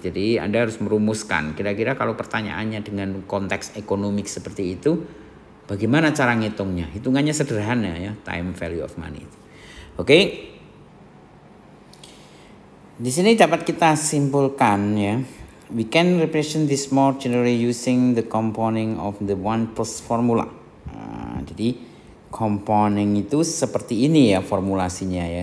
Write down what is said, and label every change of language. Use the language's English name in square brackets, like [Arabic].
[Indonesian] Jadi Anda harus merumuskan. Kira-kira kalau pertanyaannya dengan konteks ekonomik seperti itu, bagaimana cara ngitungnya? Hitungannya sederhana ya, time value of money. Oke. Di sini dapat kita simpulkan ya. [English] We can represent this more generally using the compounding of the 1 plus formula. [Indonesian] Nah, jadi compounding itu seperti ini ya formulasinya ya.